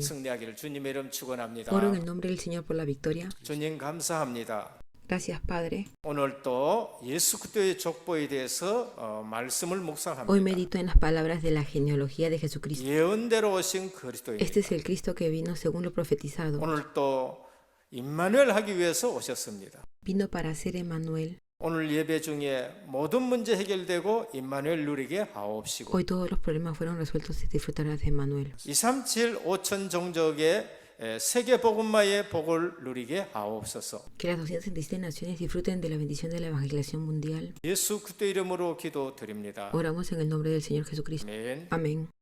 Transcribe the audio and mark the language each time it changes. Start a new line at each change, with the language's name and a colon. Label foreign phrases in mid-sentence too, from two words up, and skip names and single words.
Korean: 승리하기를 주님의 이름 축원합니다.
Spanish: Oro en el nombre del Señor por la victoria.
Korean: 주님 감사합니다.
Spanish: Gracias, Padre.
Korean: 오늘 또 예수 그리스도의 족보에 대해서 말씀을
Spanish: Hoy
Korean: 묵상합니다.
Spanish: medito en las palabras de la genealogía de Jesucristo.
Korean: 예언대로 오신 그리스도입니다.
Spanish: Este es el Cristo que vino según lo profetizado.
Korean: 오늘 또 임마누엘 하기 위해서 오셨습니다.
Spanish: Vino para ser Emmanuel.
Korean: 오늘 예배 중에 모든 문제 해결되고 임마누엘 누리게 하옵시고
Spanish: Hoy todos los problemas fueron resueltos y disfrutarás de Emmanuel.
Korean: 237 5천 종족의 세계 복음화의 복을 누리게 하옵소서.
Spanish: Que las 237 naciones disfruten de la bendición de la evangelización mundial.
Korean: 예수 그리스도 이름으로 기도드립니다.
Spanish: Oramos en el nombre del Señor Jesucristo.
Korean: 아멘.
Spanish: Amén.